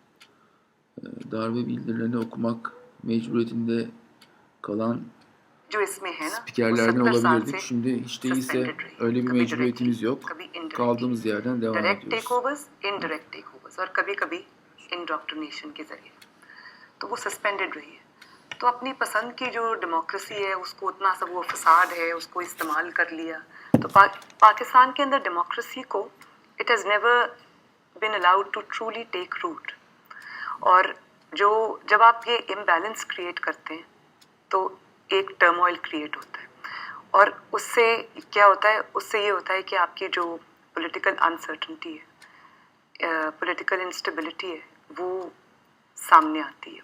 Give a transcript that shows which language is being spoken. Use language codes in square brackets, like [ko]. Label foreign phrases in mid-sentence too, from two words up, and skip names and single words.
[tr] darbe bildirilerini okumak mecburiyetinde kalan spikerlerden olabilirdik. Şimdi hiç değilse öyle bir mecburiyetimiz yok. Kaldığımız yerden devam ediyoruz. [en] Direct takeovers, indirect takeovers [ur] اور کبھی کبھی انڈاکٹرینیشن کے ذریعے تو وہ سسپینڈڈ رہی ہے. تو اپنی پسند کی جو ڈیموکریسی ہے اس کو اتنا سب وہ فساد ہے اس کو استعمال کر لیا. تو پاکستان کے اندر ڈیموکریسی کو [en] it has never been allowed to truly take root. [ur] اور جب آپ یہ [en] imbalance create [ur] کرتے ہیں تو ایک [en] turmoil create [ur] ہوتا ہے اور اس سے کیا ہوتا ہے, اس سے یہ ہوتا ہے کہ آپ کی جو [en] political uncertainty [ur] ہے, [en] political instability [ur] ہے وہ سامنے آتی ہے.